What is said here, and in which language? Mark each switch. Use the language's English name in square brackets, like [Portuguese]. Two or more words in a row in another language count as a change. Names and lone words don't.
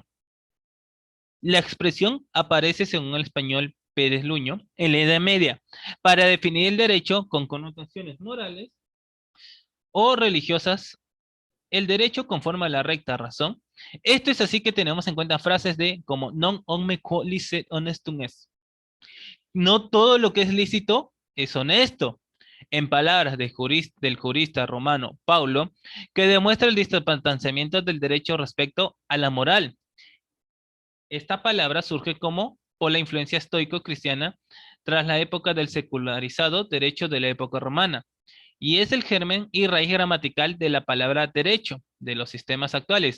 [Spanish] La expresión aparece, según el español Pérez Luño, en la Edad Media, para definir el derecho con connotaciones morales o religiosas. El derecho conforme a la recta razón. Esto es así que tenemos en cuenta frases de como [Latin] non omne quod licet honestum est. [Spanish] No todo lo que es lícito es honesto. En palabras del jurista romano Paulo, que demuestra el distanciamiento del derecho respecto a la moral. Esta palabra surge como por la influencia estoico-cristiana tras la época del secularizado derecho de la época romana, y es el germen y raíz gramatical de la palabra derecho de los sistemas actuales.